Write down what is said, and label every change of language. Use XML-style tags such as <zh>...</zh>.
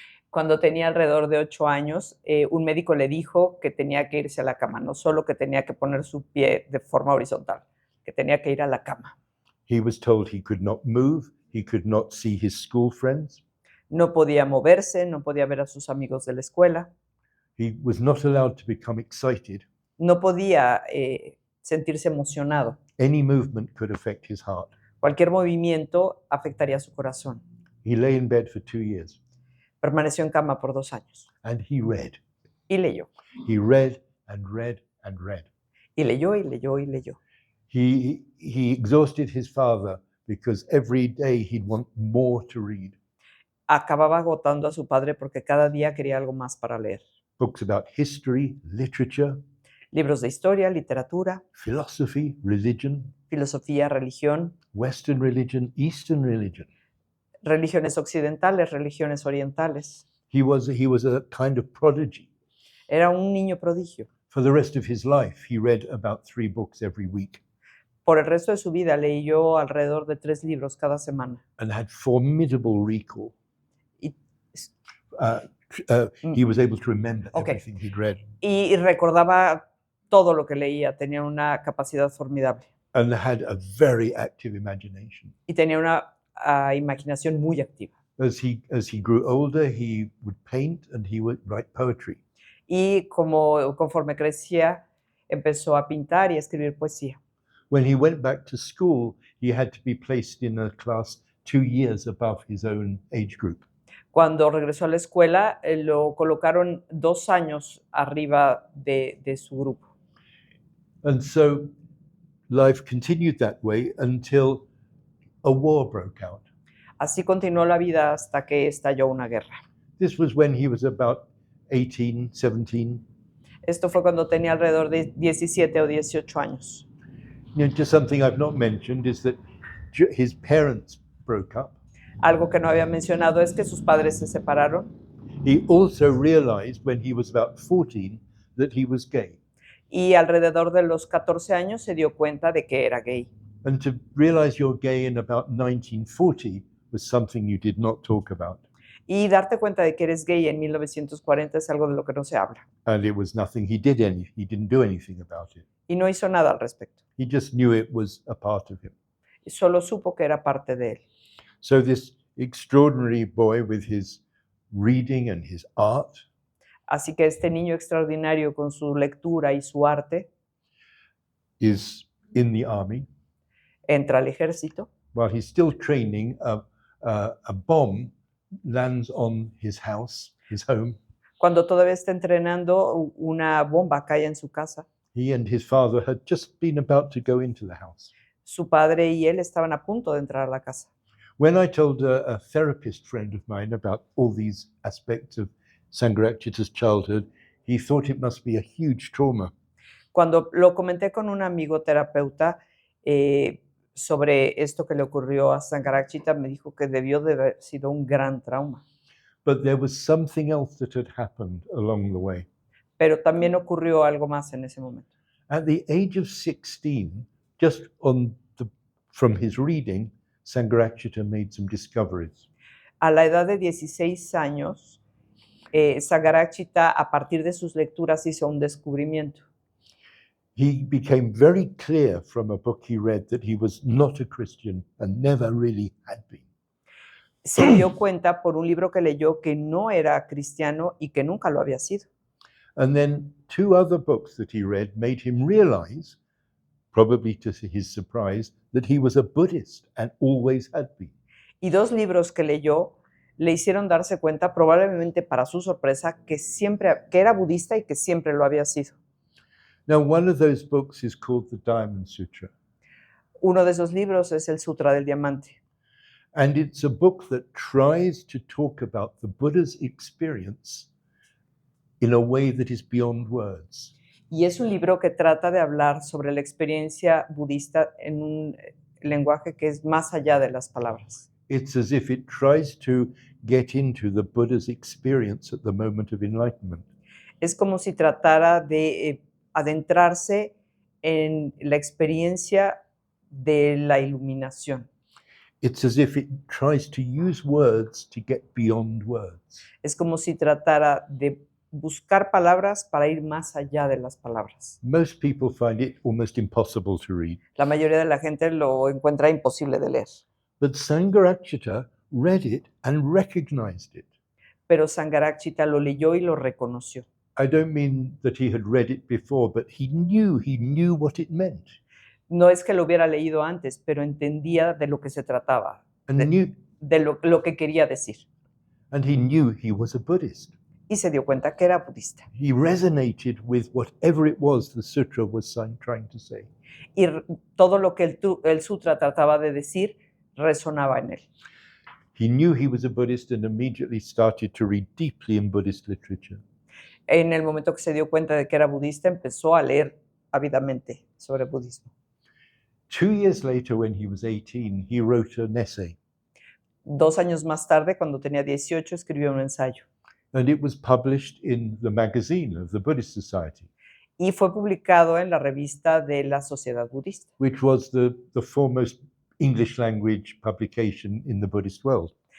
<es>Cuando tenía alrededor de 8 años, un médico le dijo que tenía que irse a la cama, no solo que tenía que poner su pie de forma horizontal, que tenía que ir a la cama.</es> <en>He was told he could not move, he could not see his school friends,</en> <es>No podía moverse, no podía ver a sus amigos de la escuela,</es> <en>he was not allowed to become excited.</en> <es>no podía sentirse emocionado.</es> <en>Any movement could affect his heart.</en> <es>Cualquier movimiento afectaría su corazón.</es> <en>He lay in bed for 2 years</en> <es>Permaneció en cama por 2 años</es> <en>and he read.</en> <es>y leyó.</es> <en>He read and read and read.</en> <es>Y leyó y leyó y leyó.</es> <en>He exhausted his father because every day he'd want more to read.</en> <es>Acababa agotando a su padre porque cada día quería algo más para leer.</es> <en>Books about history, literature,</en> <es>Libros de historia, literatura,</es> <en>philosophy, religion,</en> <es>filosofía, religión,</es> <en>Western religion, Eastern religion.</en> <es>religiones occidentales, religiones orientales.</es> <en>He was a kind of prodigy.</en> <es>Era un niño prodigio.</es> <en>For the rest of his life, he read about 3 books every week</en> <es>Por el resto de su vida leyó alrededor de 3 libros cada semana.</es> <en>and had formidable recall.</en> <es>Y,</es> <en>He was able to remember Okay. everything he'd read</en> <es>y recordaba todo lo que leía. Tenía una capacidad formidable.</es> <en>and had a very active imagination.</en> <es>Y tenía una imaginación muy activa.</es> <en>As he grew older, he would paint and he would write poetry.</en> <es>Y conforme crecía, empezó a pintar y a escribir poesía.</es> <en>When he went back to school, he had to be placed in a class 2 years above his own age group.</en> <es>Cuando regresó a la escuela, lo colocaron 2 años arriba de su grupo.</es> <en>And so life continued that way until a war broke out.</en> <es>Así continuó la vida hasta que estalló una guerra.</es> <en>This was when he was about 18, 17.</en> <es>Esto fue cuando tenía alrededor de 17 o 18 años.</es> <en>Just something I've not mentioned is that his parents broke up.</en> <es>Algo que no había mencionado es que sus padres se separaron</es> <en>He also realized when he was about 14 that he was gay.</en> <es>y alrededor de los 14 años se dio cuenta de que era gay.</es> <en>And to realize you're gay in about 1940 was something you did not talk about.</en> <es>Y darte cuenta de que eres gay en 1940 es algo de lo que no se habla.</es> <en>And it was nothing he didn't do anything about it.</en> <es>Y no hizo nada al respecto.</es> <en>He just knew it was a part of him.</en> <es>Y solo supo que era parte de él.</es> <en>So this extraordinary boy with his reading and his art</en> <es>Así que este niño extraordinario con su lectura y su arte</es> <en>is in the army.</en> <es>entra al ejército.</es> <en>While he's still training, a bomb lands on his house, his home.</en> <es>Cuando todavía está entrenando, una bomba cae en su casa.</es> <en>He and his father had just been about to go into the house.</en> <es>Su padre y él estaban a punto de entrar a la casa.</es> <en>When I told a therapist friend of mine about all these aspects of Sangharakshita's childhood, he thought it must be a huge trauma.</en> <es>Cuando lo comenté con un amigo terapeuta sobre esto que le ocurrió a Sangharakshita, me dijo que debió de haber sido un gran trauma.</es> <en>But there was something else that had happened along the way.</en> <es>Pero también ocurrió algo más en ese momento.</es> <en>At the age of 16, just from his reading, Sangharakshita made some discoveries.</en> <es>A la edad de 16 años, Sangharakshita, a partir de sus lecturas, hizo un descubrimiento.</es> <en>He became very clear from a book he read that he was not a Christian and never really had been.</en> <es>Se dio cuenta por un libro que leyó que no era cristiano y que nunca lo había sido.</es> <en>And then 2 other books that he read made him realize, probably to his surprise, that he was a Buddhist and always had been.</en> <es>Y 2 libros que leyó le hicieron darse cuenta, probablemente para su sorpresa, que era budista y que siempre lo había sido.</es> <en>Now, one of those books is called the Diamond Sutra.</en> <es>Uno de esos libros es el Sutra del Diamante.</es> <en>And it's a book that tries to talk about the Buddha's experience in a way that is beyond words.</en> <es>Y es un libro que trata de hablar sobre la experiencia budista en un lenguaje que es más allá de las palabras.</es> <en>It's as if it tries to get into the Buddha's experience at the moment of enlightenment.</en> <es>Es como si tratara de adentrarse en la experiencia de la iluminación.</es> <en>It's as if it tries to use words to get beyond words.</en> <es>Es como si tratara de buscar palabras para ir más allá de las palabras.</es> <en>Most people find it almost impossible to read.</en> <es>La mayoría de la gente lo encuentra imposible de leer.</es> <en>But Sangharakshita read it and recognized it.</en> <es>Pero Sangharakshita lo leyó y lo reconoció.</es> <en>I don't mean that he had read it before, but he knew what it meant.</en> <es>No es que lo hubiera leído antes, pero entendía de lo que se trataba,</es> <en>And</en> <es>de lo que quería decir.</es> <en>he knew he was a Buddhist.</en> <es>Y se dio cuenta que era budista.</es> <en>He resonated with whatever it was the sutra was trying to say.</en> <es>Y todo lo que el sutra trataba de decir resonaba en él.</es> <en>He knew he was a Buddhist and immediately started to read deeply in Buddhist literature.</en> <es>En el momento que se dio cuenta de que era budista, empezó a leer ávidamente sobre budismo.</es> <en>2 years later, when he was 18, he wrote an essay.</en> <es>2 años más tarde, cuando tenía 18, escribió un ensayo.</es> <en>And it was published in the magazine of the Buddhist Society,</en> <es>Y fue publicado en la revista de la Sociedad Budista,</es> <en>which was the foremost English language publication in the Buddhist world.</en>